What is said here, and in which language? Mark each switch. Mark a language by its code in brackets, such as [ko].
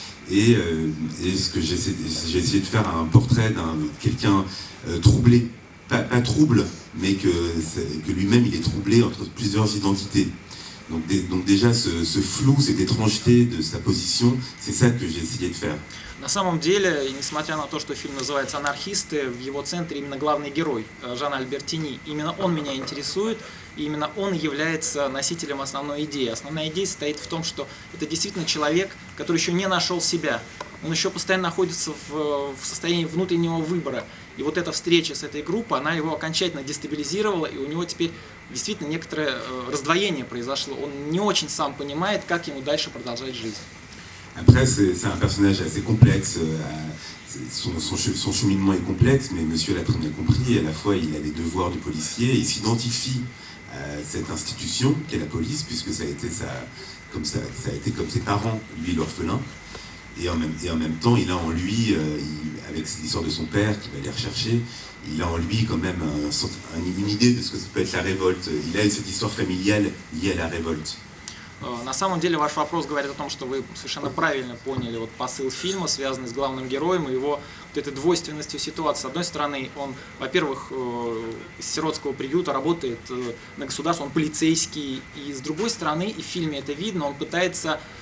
[fr] Et ce que j'ai essayé de faire un portrait d'un quelqu'un troublé, pas trouble, mais que lui-même il est troublé entre plusieurs identités. Donc déjà ce flou, cette étrangeté de sa position, c'est ça que j'ai essayé de faire. [ru] На самом деле, и несмотря на то, что фильм называется «Анархисты», в его центре именно главный герой Жан Альбертини. Именно он меня интересует, и именно он является носителем основной идеи. Основная идея состоит в том, что это действительно человек, который еще не нашел себя. Он еще постоянно находится в состоянии внутреннего выбора. И вот эта встреча с этой группой, она его окончательно дестабилизировала, и у него теперь действительно некоторое раздвоение произошло. Он не очень сам понимает, как ему дальше продолжать жизнь. [fr] Après, c'est un personnage assez complexe. Son cheminement est complexe, mais monsieur l'a très bien compris. À la fois, il a les devoirs du policier. Il s'identifie à cette institution qu'est la police, puisque ça a été comme ses parents, lui l'orphelin. Et en même temps, il a en lui, avec l'histoire de son père qui va les rechercher, il a en lui quand même une idée de ce que ça peut être la révolte. Il a cette histoire familiale liée à la révolte. [ru] На самом деле ваш вопрос говорит о том, что вы совершенно правильно поняли вот посыл фильма, связанный с главным героем и его вот этой двойственностью ситуации. С одной стороны, он, во-первых, из сиротского приюта работает на государство, он полицейский, и с другой стороны, и в фильме это видно, он пытается